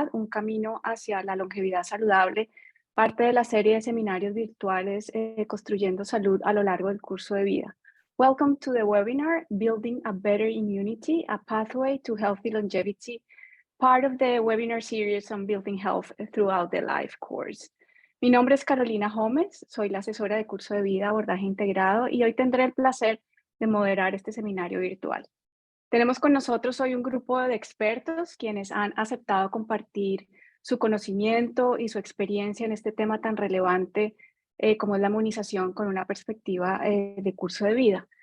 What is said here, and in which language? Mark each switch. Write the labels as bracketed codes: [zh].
[es] un camino hacia la longevidad saludable, parte de la serie de seminarios virtuales Construyendo Salud a lo largo del curso de vida. [en] Welcome to the webinar, Building a Better Immunity, a Pathway to Healthy Longevity, part of the webinar series on building health throughout the life course. [es] Mi nombre es Carolina Gómez, soy la asesora de curso de vida abordaje integrado y hoy tendré el placer de moderar este seminario virtual. Tenemos con nosotros hoy un grupo de expertos quienes han aceptado compartir su conocimiento y su experiencia en este tema tan relevante como es la inmunización con una perspectiva de curso de vida.